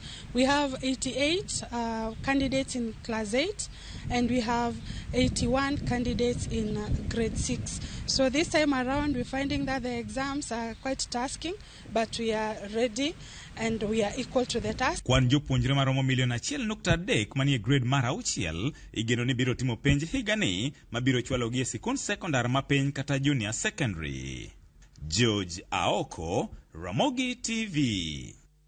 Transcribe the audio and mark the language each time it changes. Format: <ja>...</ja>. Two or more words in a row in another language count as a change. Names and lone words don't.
<en>We have 88 candidates in Class 8, and we have 81 candidates in Grade 6. So this time around, we're finding that the exams are quite tasking, but we are ready and we are equal to the task.</en> <luo>Kwan jopuonjre maromo 1.3 manie grade mar 6 igeno ni biro timo penj higani mabiro chwalogi e sikund sekondar ma piny kata</luo> <en>junior secondary.</en> <luo>George Aoko, Ramogi TV.</luo>